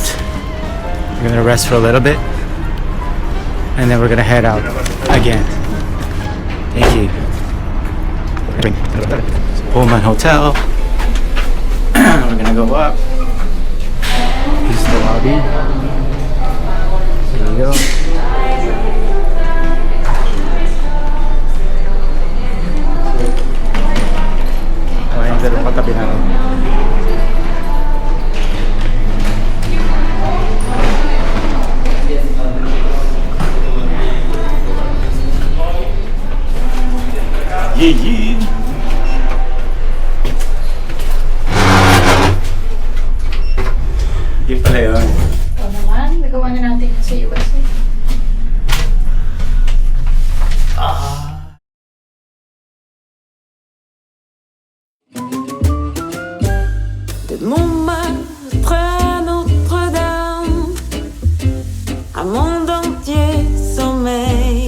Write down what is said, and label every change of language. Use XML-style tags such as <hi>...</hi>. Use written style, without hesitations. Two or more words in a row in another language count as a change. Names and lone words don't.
<en>We're gonna rest for a little bit, and then we're gonna head out again. Thank you. Pullman Hotel. We're gonna go up. This is the lobby. There you go.</en> <tl>Ayan, pero patabi natin.</tl> <en>Yeah.</en> <tl>Yun pala yun. Ito naman, nagawa na natin sa USA.</tl> <fr>De Montmartre à Notre-Dame, un monde entier sommeille.</fr>